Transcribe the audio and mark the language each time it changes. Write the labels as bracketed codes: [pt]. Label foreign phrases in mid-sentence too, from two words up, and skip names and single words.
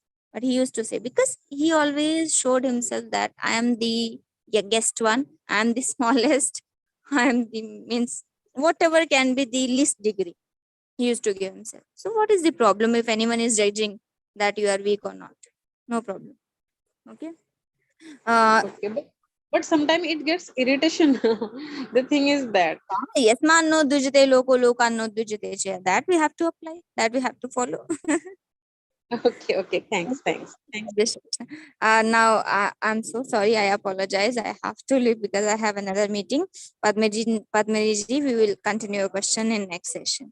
[en] But he used to say, because he always showed himself that I am the youngest one, I am the smallest, I am the means whatever can be the least degree. He used to give himself. So what is the problem if anyone is judging that you are weak or not? No problem. Okay. Okay, but sometimes it gets irritation. The thing is that. Yes, man, no dujate loko lokan no dujate. That we have to apply. That we have to follow. Okay. Thanks. Now I'm so sorry. I apologize. I have to leave because I have another meeting. Padmaji, we will continue your question in next session.